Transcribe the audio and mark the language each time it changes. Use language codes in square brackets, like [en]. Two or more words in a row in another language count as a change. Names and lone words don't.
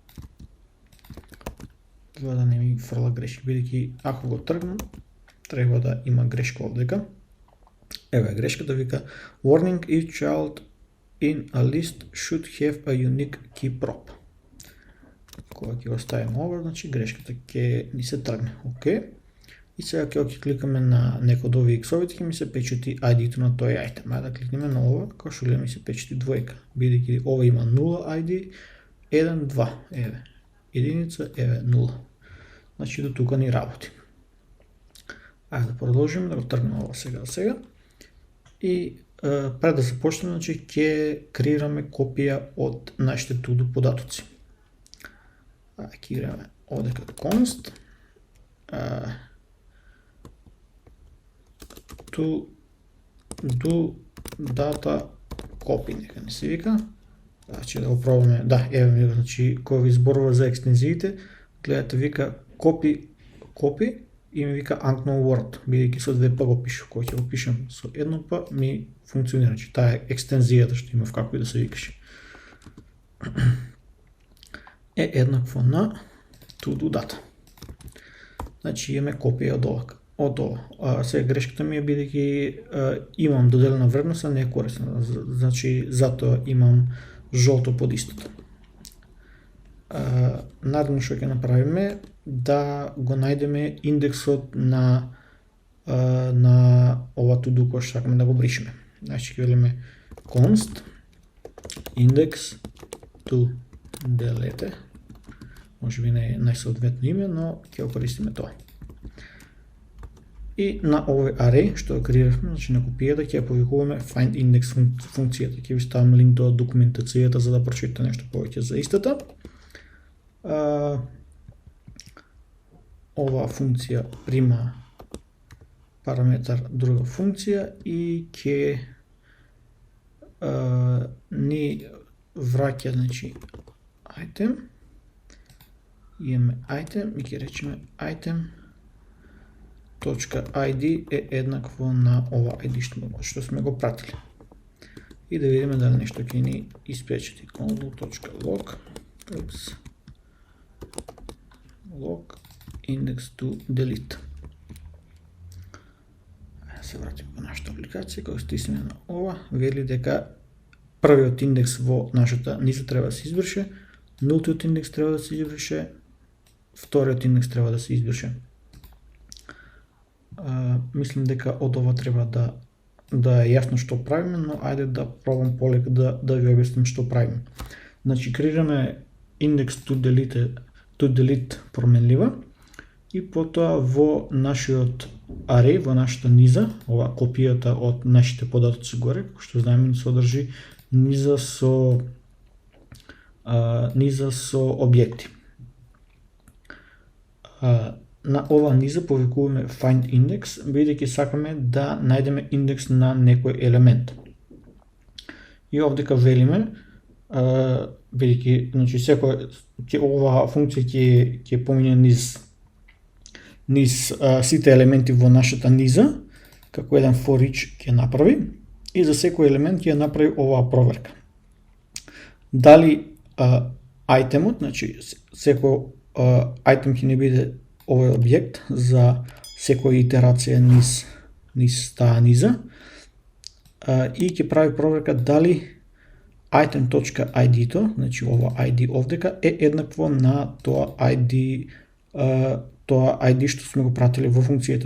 [mk] За да не ми фрла грешка, бидејќи ако го тргнам, треба да има грешка овдека. Еве грешката вика [en] warning each child in a list should have a unique key prop. [mk] Кога ќе го ставиме ова, значи грешката ќе ни се тргне. Океј. И сега ќе кликаме на некој од овие X-овите, ќе ми се печати ID-то на тој айтем. Ајде да кликнеме на ова, како што ми се печати двојка, бидејќи ова има 0 ID, 1, 2, еве, единица, еве, 0. Значи до тука ни работи. Ајде да продолжиме, да го тргнем ова сега. И пред да започнеме, значи ќе креираме копија од нашите to-do податоци. Ќе играме овдека [en] const to do data copy, [mk] нека не се вика. Значи да го пробаме, да, еве ми, значи кога ви зборува за екстензиите, гледате вика copy и ми вика [en] unknown word, [mk] бидејќи со две па го пишу. Кога ќе го пишам со едно па ми функционира, значи таа е екстензијата што има како и да се викаше. Е еднакво на [en] to do data. [mk] Значи имаме копија од ова. Сега грешката ми е бидејќи имам доделена вредност, а не е корисна. Значи затоа имам жолто под истото. Наредно што ќе направиме да го најдеме индексот на ова [en] to do [mk] кој што сакаме да го бришеме. Значи ќе велиме [en] const index to delete. [mk] Може би не е најсоодветно име, но ќе го користиме тоа. И на овој array што го креиравме, значи на копијата ќе ја повикуваме [en] find index [mk] функцијата. Ќе ви ставам линк до документацијата за да прочитате нешто повеќе за истата. Ова функција прима параметар друга функција и ќе ни враќа, значи, item, имаме item и ќе речеме item.id е еднакво на ова ID што сме го пратили. И да видиме дали нешто ќе ни испечати. [en] Console.log log index to delete. [mk] Се вратиме во нашата апликација, кога стисне на ова, вели дека првиот индекс во нашата низа треба да се избрише, нултиот индекс треба да се избрише, вториот индекс треба да се избрише. Мислам дека од ова треба да е јасно што правиме, но ајде да пробам полека да ви објасним што правиме. Значи, креираме индекс [en] to delete [mk] променлива и потоа во нашиот array, во нашата низа, ова копијата од нашите податоци горе, како што знаеме, содржи низа со објекти. На ова низа повикуваме [en] find index, [mk] бидејќи сакаме да најдеме индекс на некој елемент. И овдека велиме, бидејќи значи ова функција ќе помине низ сите елементи во нашата низа, како еден for each ќе направи и за секој елемент ќе направи оваа проверка. Дали айтемот, значи секој айтем ќе не биде овој објект за секоја итерација низ таа низа и ќе прави проверка дали item.id-то, значи ова ID овдека е еднакво на тоа ID што сме го пратили во функцијата.